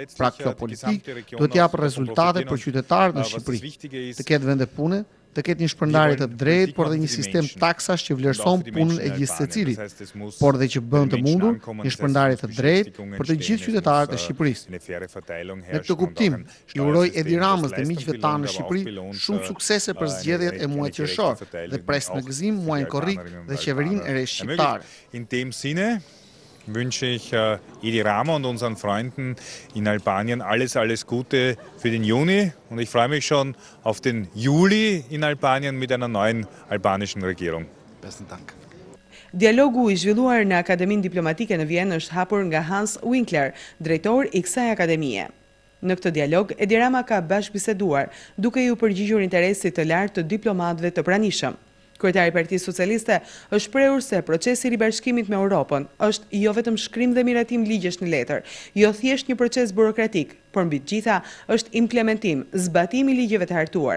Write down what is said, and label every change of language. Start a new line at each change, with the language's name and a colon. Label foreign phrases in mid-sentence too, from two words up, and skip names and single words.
Albanian: Pra kjo politikë duhet japë rezultate për qytetarët në Shqipëri, të ketë vende pune, të ketë një shpërndarje të drejtë, por dhe një sistem taksash që vlerëson punën e gjithë secilit, por dhe që bën të mundur një shpërndarje të drejtë për të gjithë qytetarët e Shqipërisë. Në këtë kuptim, i uroj Edi Ramës dhe miqve tanë në Shqipëri shumë suksese për zgjedhjet e muajit qershor dhe pres në gëzim muajin korrik dhe qeverinë e re shqiptare.
German: Wünsche ich Edi Rama und unseren Freunden in Albanien alles Gute für den Juni und ich freue mich schon auf den Juli in Albanien mit einer neuen albanischen Regierung. Besten Dank.
Albanian: Dialogu i zhvilluar në Akademinë Diplomatike në Vjenë është hapur nga Hans Winkler, drejtor i kësaj akademie. Në këtë dialog, Edi Rama ka bashkëbiseduar, duke ju përgjigjur interesit të lartë të diplomatëve të pranishëm. Kryetari i Partisë Socialiste është shprehur se procesi i ribashkimit me Europën është jo vetëm shkrim dhe miratim ligjesh në letër, jo thjesht një proces burokratik, por mbi të gjitha është implementim, zbatim i ligjeve të hartuara.